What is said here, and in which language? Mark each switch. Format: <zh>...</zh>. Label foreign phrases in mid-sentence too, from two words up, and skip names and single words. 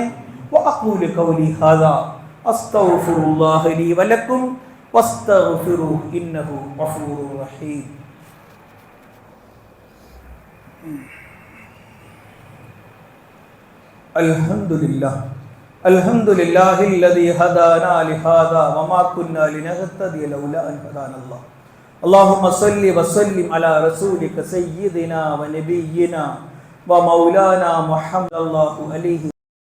<ar>وأقول قولي هذا أستغفر الله لي ولكم واستغفره إنه الغفور الرحيم. الحمد لله الذي هدانا لهذا وما كنا لنهتدي لولا أن هدانا الله. اللهم صل وسلم على رسولك سيدنا ونبينا ومولانا محمد الله عليه</ar>